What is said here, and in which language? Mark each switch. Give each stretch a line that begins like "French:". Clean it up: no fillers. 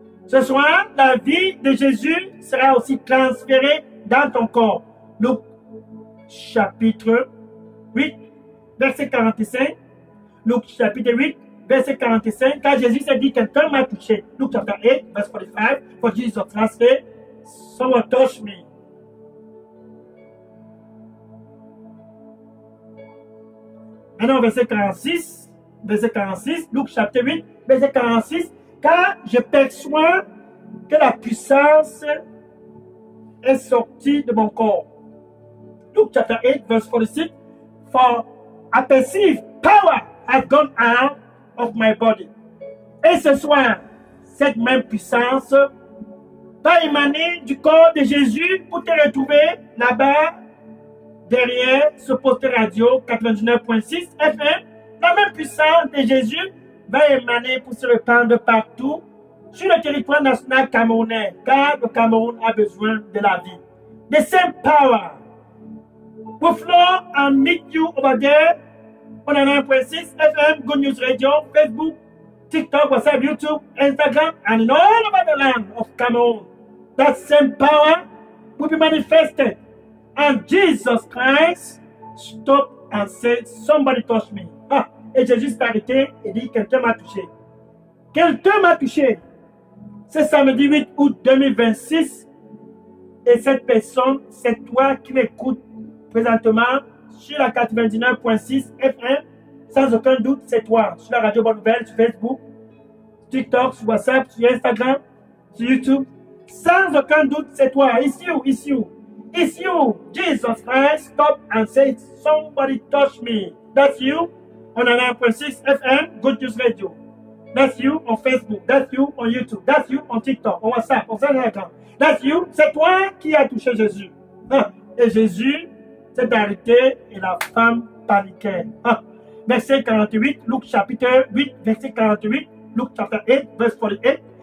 French: Ce soir, la vie de Jésus sera aussi transférée dans ton corps. Luc chapitre 8, verset 45. Luc chapitre 8, verset 45. Quand Jésus s'est dit, quelqu'un m'a touché.
English: Luc chapter 8, verse 45. For Jesus transferred, someone touched me.
French: Maintenant, verset 46, Luc chapitre 8, verset 46. Car je perçois que la puissance est sortie de mon corps.
English: Luke chapter 8, verse 46. For I perceive power has gone out of my body.
French: Et ce soir, cette même puissance va émaner du corps de Jésus pour te retrouver là-bas, derrière ce poste radio 99.6 FM. La même puissance de Jésus va émaner pour se répandre partout sur le territoire national camerounais, car le Cameroun a besoin de la vie.
English: The same power will flow and meet you over there on 9.6 FM, Good News Radio, Facebook, TikTok, WhatsApp, YouTube, Instagram, and in all over the land of Cameroon. That same power will be manifested. And Jesus Christ stopped and said, somebody touched me.
French: Et Jésus s'est arrêté et dit, quelqu'un m'a touché. Quelqu'un m'a touché. C'est samedi 8 août 2026. Et cette personne, c'est toi qui m'écoutes présentement sur la 99.6 FM. Sans aucun doute, c'est toi. Sur la radio Bonne Nouvelle, sur Facebook, TikTok, sur WhatsApp, sur Instagram, sur YouTube. Sans aucun doute, c'est toi.
English: It's you. Jesus Christ stopped and said, somebody touch me. That's you. On 9.6 FM, Good News Radio. That's you on Facebook. That's you on YouTube. That's you on TikTok, on WhatsApp, on Instagram. That's you.
French: C'est toi qui as touché Jésus. Et Jésus s'est arrêté et la femme paniquait. Verset 48, Luc chapitre 8, verset 48, Luc chapitre 8, verset 48.